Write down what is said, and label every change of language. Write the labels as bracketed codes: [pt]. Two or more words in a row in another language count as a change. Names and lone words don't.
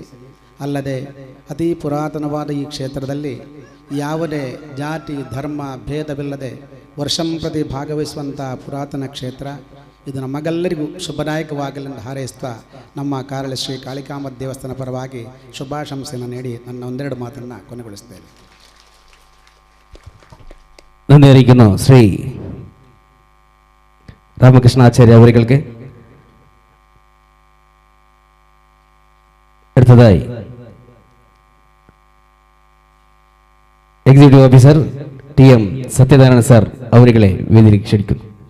[kn] ಅಲ್ಲದೆ ಅತಿ ಪುರಾತನವಾದ ಈ ಕ್ಷೇತ್ರದಲ್ಲಿ ಯಾವುದೇ ಜಾತಿ ಧರ್ಮ ಭೇದವಿಲ್ಲದೆ ವರ್ಷಂಪ್ರತಿ ಭಾಗವಹಿಸುವಂಥ ಪುರಾತನ ಕ್ಷೇತ್ರ ಇದು. ನಮಗೆಲ್ಲರಿಗೂ ಶುಭದಾಯಕವಾಗಲೆಂದು ಹಾರೈಸುತ್ತಾ ನಮ್ಮ ಕಾರಳ ಶ್ರೀ ಕಾಳಿಕಾಂಬ ದೇವಸ್ಥಾನ ಪರವಾಗಿ ಶುಭಾಶಂಸೆಯನ್ನು ನೀಡಿ ನನ್ನ ಒಂದೆರಡು ಮಾತನ್ನು ಕೊನೆಗೊಳಿಸುತ್ತೇನೆ. [ml] നന്ദി അറിയിക്കുന്നു ശ്രീ രാമകൃഷ്ണ ആചാര്യ അവർക്ക്. അടുത്തതായി [en] executive officer [ml] TM സത്യനാരായണ സാർ അവരുകളെ വേദിയിലേക്ക് ക്ഷണിക്കുന്നു.